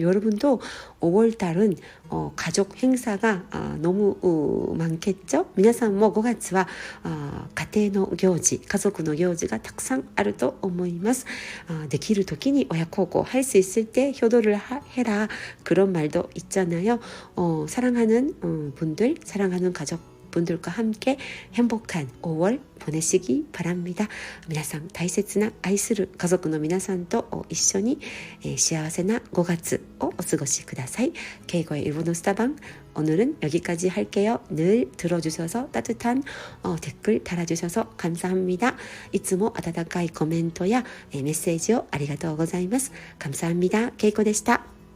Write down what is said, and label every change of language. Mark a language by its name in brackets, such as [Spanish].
[Korean] 여러분도 5월달은 가족 행사가 너무 많겠죠? [Japanese] 皆さんも5月は家庭の行事、家族の行事がたくさんあると思います。できる時に親孝行 [Korean] 할 수 있을 때 효도를 해라 그런 말도 있잖아요. 사랑하는 분들, 사랑하는 가족 분들과 함께 행복한 5월 보내시기 바랍니다. [Japanese] 皆さん大切な愛する家族の皆さんと一緒に幸せな5月をお過ごしください. [Korean] Keigo의 일본어 스타방 오늘은 여기까지 할게요. 늘 들어주셔서 따뜻한 댓글 달아주셔서 감사합니다. [Japanese] いつも温かいコメントやメッセージをありがとうございます. [Korean] 감사합니다. [Japanese] Keikoでした.